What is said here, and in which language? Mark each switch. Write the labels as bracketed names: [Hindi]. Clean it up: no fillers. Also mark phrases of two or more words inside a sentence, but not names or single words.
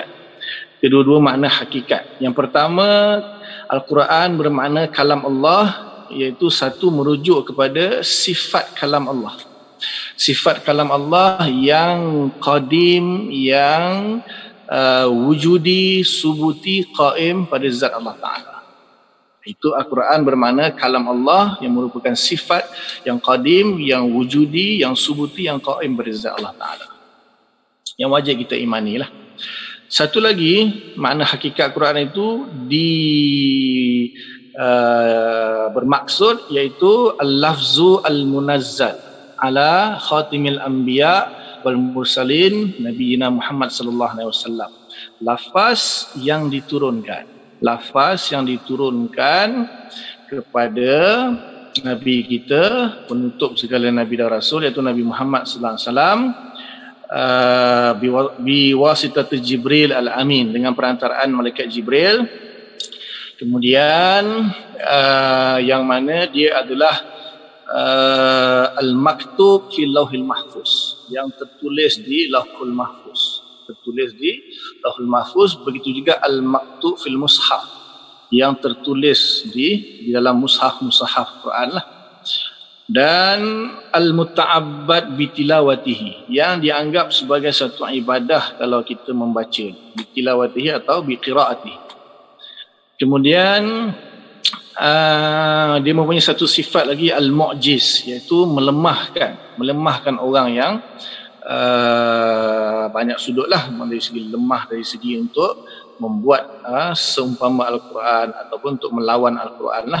[Malay] Kedua-dua makna hakikat. Yang pertama, Al-Quran bermakna kalam Allah, iaitu satu merujuk kepada sifat kalam Allah. Sifat kalam Allah yang qadim, yang wujudi, subuti, qaim pada zat [Arabic] الله تعالى. [Malay] Itu Al-Quran bermakna kalam Allah yang merupakan sifat yang qadim, yang wujudi, yang subuti, yang qaim pada zat [Arabic] الله تعالى. [Malay] Yang wajib kita imani lah. Satu lagi, makna hakikat Quran itu bermaksud iaitu [Arabic] اللفظ المنزل على خاتم الأنبياء والمرسلين نبينا محمد صلى الله عليه وسلم. [Malay] Lafaz yang diturunkan, lafaz yang diturunkan kepada nabi kita, penutup segala nabi dan rasul, iaitu Nabi Muhammad [Arabic] صلى الله عليه وسلم, بواسطة جبريل الأمين, [Malay] dengan perantaraan malaikat Jibril. Kemudian yang mana dia adalah [Arabic] المكتوب في اللوح المحفوظ, [Malay] yang tertulis di [Arabic] اللوح المحفوظ, [Malay] tertulis di [Arabic] اللوح المحفوظ. [Malay] Begitu juga [Arabic] المكتوب في المصحف, [Malay] yang tertulis di dalam mushaf Quran lah. Dan [Arabic] المتعبد بتلاوته, [Malay] yang dianggap sebagai satu ibadah kalau kita membaca, bitilawatihi atau biqiraatihi. Kemudian dia mempunyai satu sifat lagi, al-mu'jiz, iaitu melemahkan orang yang banyak sudut lah, dari segi lemah, dari segi untuk membuat seumpama Al-Quran ataupun untuk melawan Al-Quran lah.